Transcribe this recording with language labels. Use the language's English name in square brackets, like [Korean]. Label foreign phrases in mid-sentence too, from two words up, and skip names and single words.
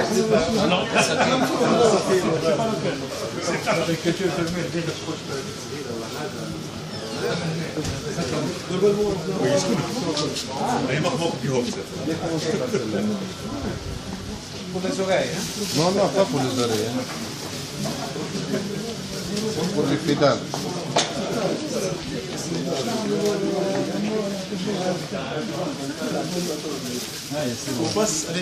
[Dutch] Je mag hem ook op je hoofd zetten. [French] Pour les oreilles, hein? Non, non, pas pour les oreilles. Hein. Pour les pédales. On passe, allez.